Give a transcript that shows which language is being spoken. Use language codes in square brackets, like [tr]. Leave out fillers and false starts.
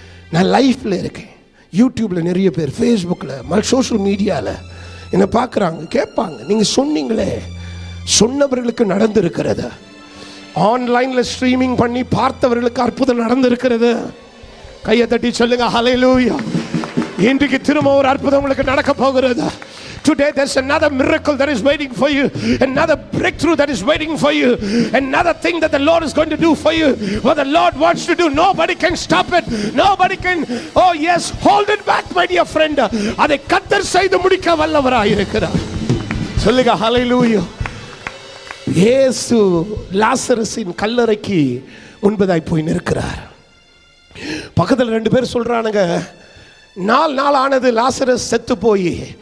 [ta] நான் லைஃப்ல இருக்கேன். யூடியூப்ல நிறைய பேர், ஃபேஸ்புக்கில், சோஷியல் மீடியாவில் என்ன பார்க்குறாங்க, கேட்பாங்க. நீங்க சொன்னீங்களே, சொன்னவர்களுக்கு நடந்திருக்கிறது. ஆன்லைன்ல ஸ்ட்ரீமிங் பண்ணி பார்த்தவர்களுக்கு அற்புதம் நடந்திருக்கிறது. கையை தட்டி சொல்லுங்க. ஹல்லேலூயா. இன்றைக்கு திரும்ப ஒரு அற்புதம் உங்களுக்கு நடக்க போகிறது. [en] Today there's another miracle that is waiting for you, another breakthrough that is waiting for you, another thing that the Lord is going to do for you. What the Lord wants to do, nobody can stop it, nobody can, oh yes, hold it back my dear friend. [ta] அதை கர்த்தர் செய்து முடிக்க வல்லவராய் இருக்கிறார். சொல்லுங்க. ஹல்லேலூயா. இயேசு லாசரஸின் கல்லறைக்கு முன்பதாய் போய் நிற்கிறார். பக்கத்தில் 2 பேர் சொல்றானுங்க, 4 நாள் ஆனது லாசரஸ் செத்து போய்.